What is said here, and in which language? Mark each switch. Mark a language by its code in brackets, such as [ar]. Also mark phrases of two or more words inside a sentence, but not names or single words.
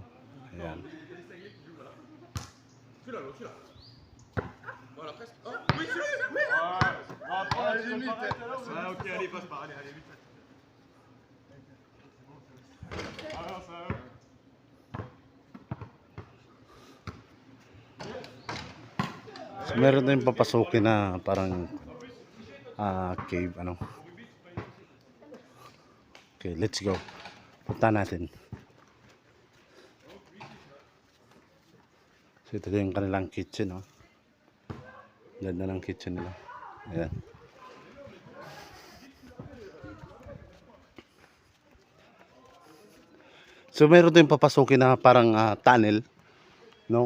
[tl] Ayan. [fr] Ok, allez, passe par, allez, vite. [tl] So meron tayong papasukin na parang cave, ano. [en] Okay, let's go. [tl] Punta natin. So ito yung kanilang kitchen, oh. Ganda ng kitchen nila. Ayan. So meron tayong papasukin na parang tunnel, no?